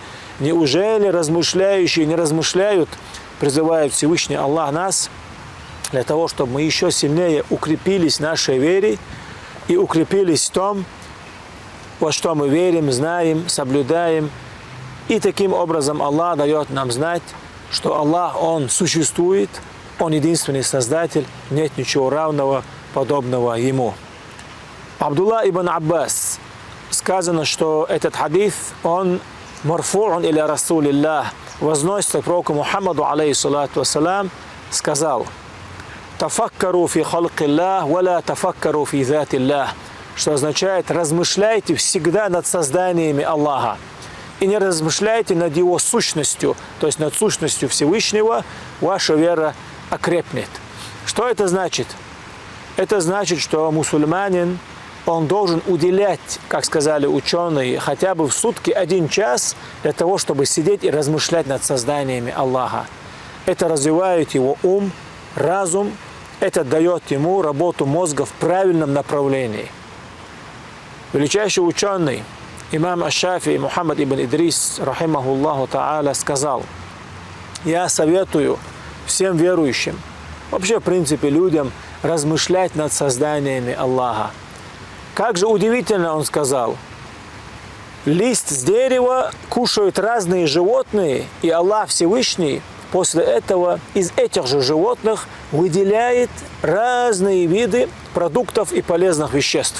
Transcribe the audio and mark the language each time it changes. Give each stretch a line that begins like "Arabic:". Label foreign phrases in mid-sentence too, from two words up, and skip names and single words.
Russian: Неужели размышляющие не размышляют, призывает Всевышний Аллах нас для того, чтобы мы еще сильнее укрепились в нашей вере и укрепились в том, во что мы верим, знаем, соблюдаем. И таким образом Аллах дает нам знать, что Аллах, Он существует, Он единственный Создатель, нет ничего равного, подобного Ему. Абдулла ибн Аббас, сказано, что этот хадис, он
Arabic: مرفوع إلى رسول الله,
Russian: возносится к пророку Мухаммаду,
Arabic: عليه الصلاة والسلام,
Russian: сказал:
Arabic: «تفكروا في خلق الله ولا تفكروا في ذات الله»,
Russian: что означает: размышляйте всегда над созданиями Аллаха и не размышляйте над Его сущностью, то есть над сущностью Всевышнего, ваша вера окрепнет. Что это значит? Это значит, что мусульманин, он должен уделять, как сказали ученые, хотя бы в сутки 1 час для того, чтобы сидеть и размышлять над созданиями Аллаха. Это развивает его ум, разум, это дает ему работу мозга в правильном направлении. Величайший ученый, имам Аш-Шафии Мухаммад ибн Идрис,
Arabic: رحمه الله تعالى,
Russian: сказал: «Я советую всем верующим, вообще, в принципе, людям, размышлять над созданиями Аллаха. Как же удивительно, он сказал, лист с дерева кушают разные животные, и Аллах Всевышний после этого из этих же животных выделяет разные виды продуктов и полезных веществ.